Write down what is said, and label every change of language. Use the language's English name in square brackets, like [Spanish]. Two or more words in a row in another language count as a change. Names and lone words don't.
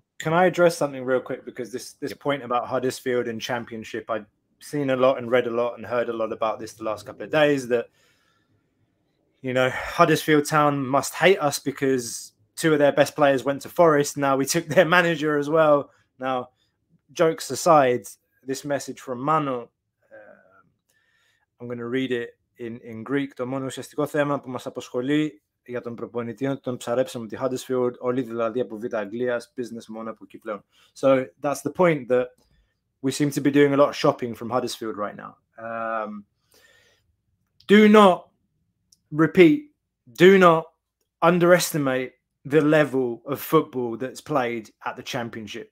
[English] Can I address something real quick? Because this point about Huddersfield and Championship, I've seen a lot and read a lot and heard a lot about this the last couple of days, that, you know, Huddersfield Town must hate us because 2 of their best players went to Forest. Now we took their manager as well. Now, jokes aside, this message from Mano, I'm going to read it in Greek. [Greek] Το μόνο ουσιαστικό θέμα που μας απασχολεί για τον προπονητή είναι τον ψαρέψαμε τη Huddersfield, όλοι δηλαδή από Β' Αγγλίας, business μόνο από εκεί πλέον. [English] So that's the point, that we seem to be doing a lot of shopping from Huddersfield right now. Do not underestimate the level of football that's played at the Championship.